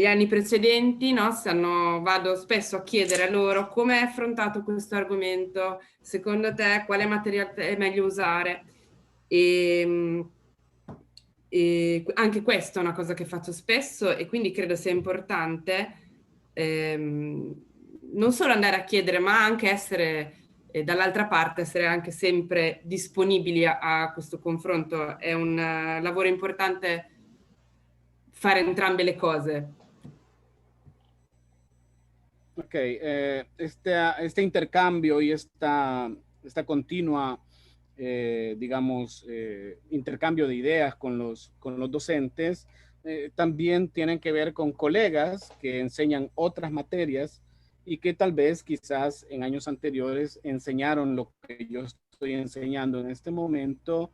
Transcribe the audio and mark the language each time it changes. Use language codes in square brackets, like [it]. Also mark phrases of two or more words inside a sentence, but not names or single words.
[it] anni precedenti, no, vado spesso a chiedere a loro come è affrontato questo argomento, secondo te quale materiale è meglio usare, e anche questa è una cosa che faccio spesso e quindi credo sia importante non solo andare a chiedere ma anche essere dall'altra parte, essere anche sempre disponibili a questo confronto. È un lavoro importante fare entrambe le cose. [es] Ok, este intercambio y esta continua, digamos, intercambio de ideas con los docentes, también tienen que ver con colegas que enseñan otras materias y que tal vez quizás en años anteriores enseñaron lo que yo estoy enseñando en este momento.